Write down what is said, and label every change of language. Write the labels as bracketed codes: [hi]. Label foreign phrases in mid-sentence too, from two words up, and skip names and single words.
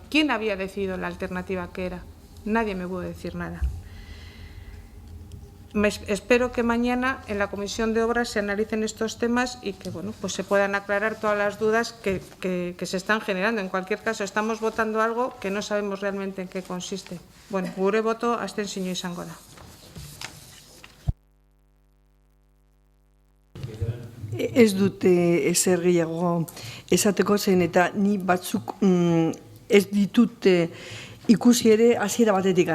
[es] ¿Quién había decidido la alternativa que era? Nadie me pudo decir nada. Espero que mañana en la Comisión de Obras se analicen estos temas y que pues se puedan aclarar todas las dudas que se están generando. En cualquier caso, estamos votando algo que no sabemos realmente en qué consiste. [eu] Bueno, gure boto abstentzioa izango da. Ez dute ezer gehiago esateko zen eta ni batzuk ez ditut ikusi ere hasiera batetikan.